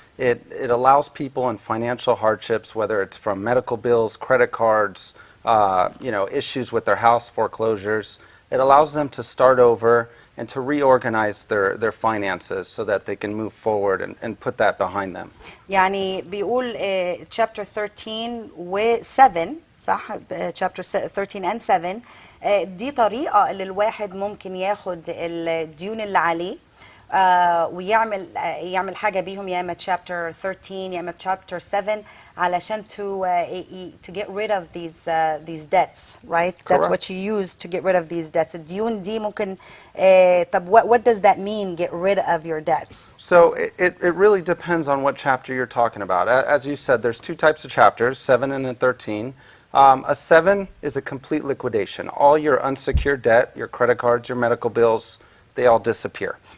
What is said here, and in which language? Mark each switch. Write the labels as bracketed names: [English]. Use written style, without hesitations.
[English] It allows people in financial hardships, whether it's from medical bills, credit cards, issues with their house, foreclosures. It allows them to start over and to reorganize their finances so that they can move forward and put that behind them. [Arabic] يعني بيقول chapter 13 و 7 صح؟ [English] chapter 13 and 7 [Arabic] دي طريقة اللي الواحد ممكن ياخد الديون اللي عليه ويعمل حاجة بيهم، يا إما chapter 13 يا إما chapter 7 علشان [English] to get rid of these debts, right? Correct. That's what you use to get rid of these debts. [Arabic] الديون دي ممكن طب [English] what does that mean, get rid of your debts? So it really depends on what chapter you're talking about. As you said, there's two types of chapters, 7 and a 13. A 7 is a complete liquidation. All your unsecured debt, your credit cards, your medical bills, they all disappear.